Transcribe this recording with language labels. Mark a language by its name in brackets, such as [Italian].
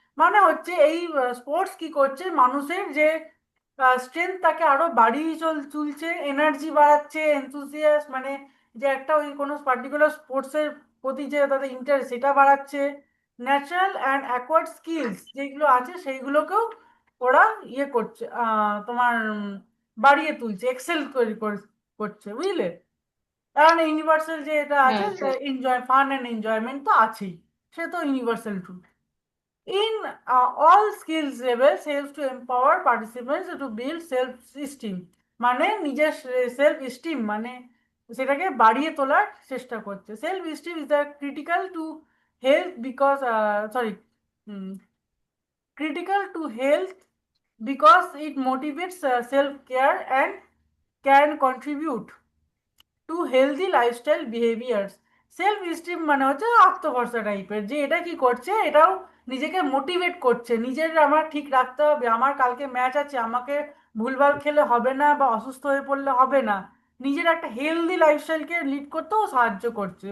[Bangla] মানে হচ্ছে এই স্পোর্টস কি করছে, মানুষের যে স্ট্রেংথ তাকে আরো বাড়িয়ে তুলছে, এনার্জি বাড়াচ্ছে, এনথুসিয়াস মানে যে একটা ওই কোনো পার্টিকুলার স্পোর্টসের প্রতি যে তাদের ইন্টারেস্ট সেটা বাড়াচ্ছে, ন্যাচারাল অ্যান্ড অ্যাকোয়ার্ড স্কিলস যেগুলো আছে সেইগুলোকেও ওরা ইয়ে করছে, তোমার বাড়িয়ে তুলছে, এক্সেল তৈরি করছে, বুঝলে? কারণ ইউনিভার্সাল যে এটা আছে, হ্যাঁ স্যার। ফান অ্যান্ড এনজয়মেন্ট তো আছেই, সে তো universal truth. [English] In all skills levels helps to empower participants to build self-esteem, [Bangla] মানে নিজের সেলফ এস্টিম মানে সেটাকে বাড়িয়ে তোলার চেষ্টা করছে। [English] Self esteem is the critical to health because sorry critical to health because it motivates self-care and can contribute to healthy lifestyle behaviours. [Bangla] Self esteem মানে হচ্ছে আত্মভরসা টাইপের, যে এটা কি করছে, এটাও নিজেকে মোটিভেট করছে, নিজের আমার ঠিক রাখতে হবে, আমার কালকে ম্যাচ আছে, আমাকে ভুলভাল খেলে হবে না বা অসুস্থ হয়ে পড়লে হবে না, নিজের একটা হেলদি লাইফস্টাইলকে লিড করতেও সাহায্য করছে।